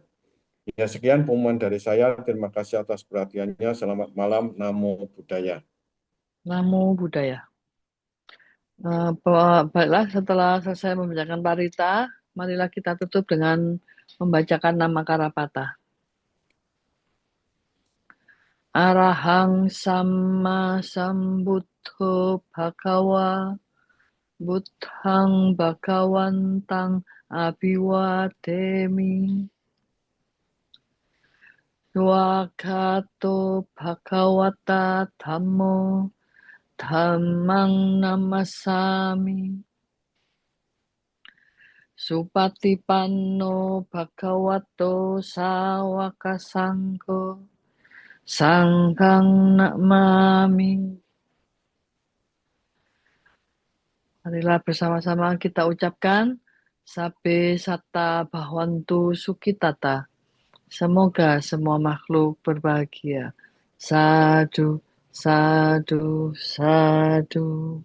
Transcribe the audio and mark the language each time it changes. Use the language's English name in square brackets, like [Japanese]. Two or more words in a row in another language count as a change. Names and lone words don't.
[Indonesian] Ya, sekian pengumuman dari saya. Terima kasih atas perhatiannya. Selamat malam. [Pali] Namo Buddhaya. Namo Buddhaya. [Indonesian] Baiklah, setelah selesai membacakan parita, marilah kita tutup dengan membacakan nama Karapata. [Pali] Arahang Samma Sambuddho Bhagawa Buddhang Bhagawantang Abhiwademi Swagato Bhagawata Dhammo Dhammang Namasami Supatipanno Bhagavato Sawaka Sangho Sanghang Namami. [Indonesian] Marilah bersama-sama kita ucapkan [Pali] Sabbe Satta Bhavantu Sukhitata. [Indonesian] Semoga semua makhluk berbahagia. [Pali] Sadu, sadu, sadu.